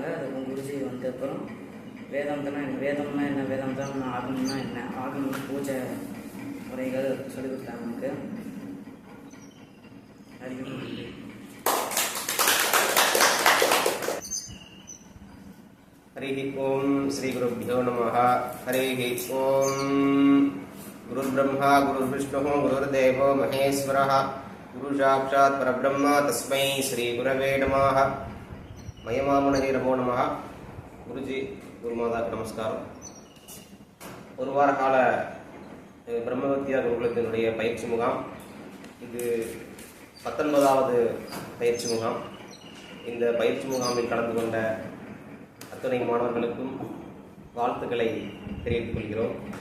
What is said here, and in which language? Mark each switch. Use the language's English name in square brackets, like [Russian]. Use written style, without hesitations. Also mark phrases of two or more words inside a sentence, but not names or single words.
[Tamil] அதுக்கு குருஜி வந்தப்புறம் வேதாந்தம்னா என்ன, வேதாந்தம் ஆகணும்னா என்ன, ஆகணும் பூஜை முறைகள் சொல்லிக் கொடுத்தாங்க நமக்கு. [Sanskrit] हरि ओम् श्री गुरुभ्यो नमः. हरि ओम्. गुरुर् ब्रह्मा गुरुर् विष्णुः गुरुर् देवो महेश्वरः गुरुः साक्षात् परब्रह्म तस्मै श्री गुरवे नमः. मयमामुनि नमो नमः. [Tamil] குருஜி குருமாதாக்கு நமஸ்காரம். ஒரு வார கால பிரம்ம வித்யா குருகுலத்தினுடைய பயிற்சி முகாம். இது 19வது பயிற்சி முகாம். இந்த பயிற்சி முகாமில் கலந்து கொண்ட அத்துணை மாணவர்களுக்கும் வாழ்த்துக்களை தெரிவித்துக் கொள்கிறோம்.